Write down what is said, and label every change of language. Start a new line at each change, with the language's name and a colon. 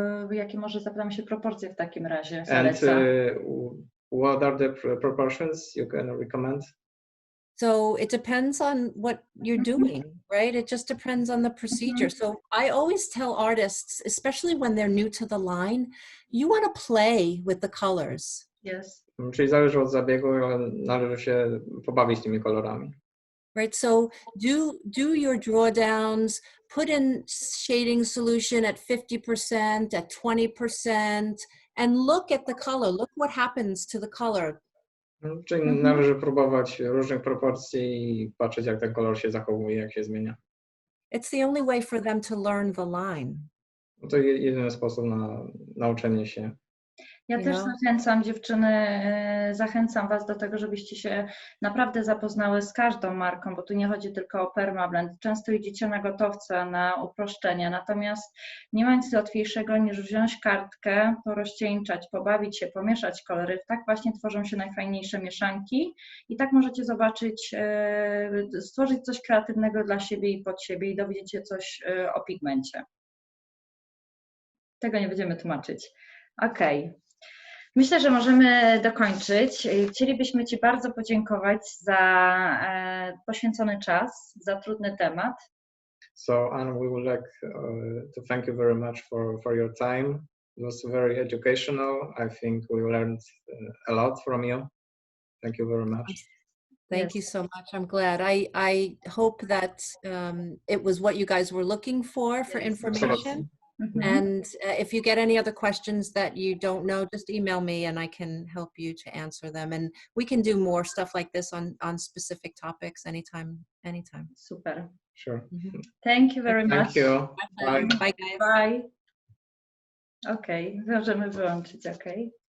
Polish: Jakie może zapytam się proporcje w takim razie?
English: And what are the proportions you can recommend? So it depends on what you're doing, right? It just depends on the procedure. So I always tell artists, especially when they're new to the line, you want to play with the colors. Yes.
Polish: Czyli zależy od zabiegu, ale należy się pobawić tymi kolorami.
English: Right, so do your drawdowns, put in shading solution at 50%, at 20%, and look at the color. Look what happens to the color.
Polish: Czyli należy próbować różnych proporcji i patrzeć, jak ten kolor się zachowuje, jak się zmienia.
English: It's the only way for them to learn the line.
Polish: To jedyny sposób na nauczenie się. Ja też zachęcam dziewczyny, zachęcam Was do tego, żebyście się naprawdę zapoznały z każdą marką, bo tu nie chodzi tylko o Perma Blend. Często idziecie na gotowca, na uproszczenie, natomiast nie ma nic łatwiejszego niż wziąć kartkę, porozcieńczać, pobawić się, pomieszać kolory. Tak właśnie tworzą się najfajniejsze mieszanki i tak możecie zobaczyć, stworzyć coś kreatywnego dla siebie i pod siebie i dowiedzieć się coś o pigmencie. Tego nie będziemy tłumaczyć. Okej. Myślę, że możemy dokończyć. Chcielibyśmy Ci bardzo podziękować za poświęcony czas, za trudny temat.
English: So Anne, we would like to thank you very much for your time. It was very educational. I think we learned a lot from you. Thank you very much. Thank you so much. I'm glad. I hope that it was what you guys were looking for information. Absolutely. And if you get any other questions that you don't know, just email me and I can help you to answer them. And we can do more stuff like this on specific topics anytime. Super. Sure. Thank you very much. Thank you. Bye. Bye, guys. Bye.
Polish: Okej, możemy wyłączyć, okej.